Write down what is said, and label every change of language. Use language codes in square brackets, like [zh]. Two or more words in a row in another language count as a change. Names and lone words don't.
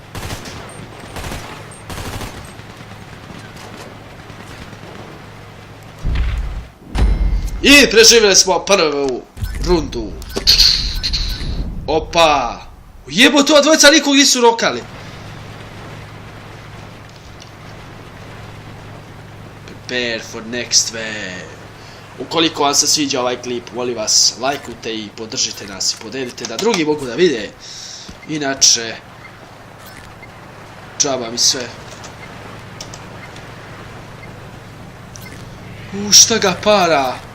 [hr] I preživjeli smo prvu rundu. Opa. Jebote, ova dvojica nikog nisu rokali. [en] Prepare for next wave. [sr] Ukoliko vam se sviđa ovaj klip, molim vas, lajkujte i podržite nas i podelite da drugi mogu da vide. Inače, džaba mi sve. Šta ga para?